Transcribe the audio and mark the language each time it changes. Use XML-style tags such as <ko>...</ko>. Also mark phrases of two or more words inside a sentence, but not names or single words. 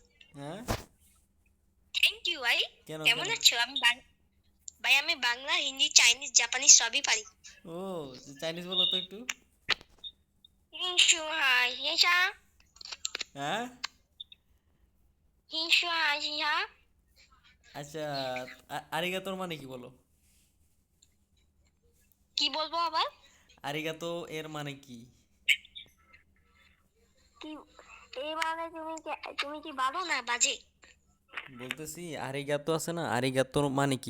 <bn>হ্যাঁ?</bn> <en>thank you</en> <bn>ভাই। কেন কেমন কেন? আছো? ভাই আমি বাংলা, হিন্দি, চাইনিজ, জাপানিজ সবই পারি। ও, চাইনিজ বলো তো একটু।</bn> <zh>英雄好先生，</zh> <bn>হ্যাঁ?</bn> <zh>英雄好先生，</zh> <bn>আচ্ছা, আরিগাতোর মানে কি বলো? কি বলবো আবার? আরিগাতো এর মানে কি? কি এই মানে তুমি কি বাজো না বাজে? বলতেছি আরিগাতো আছে না, আরিগাতোর মানে কি?</bn>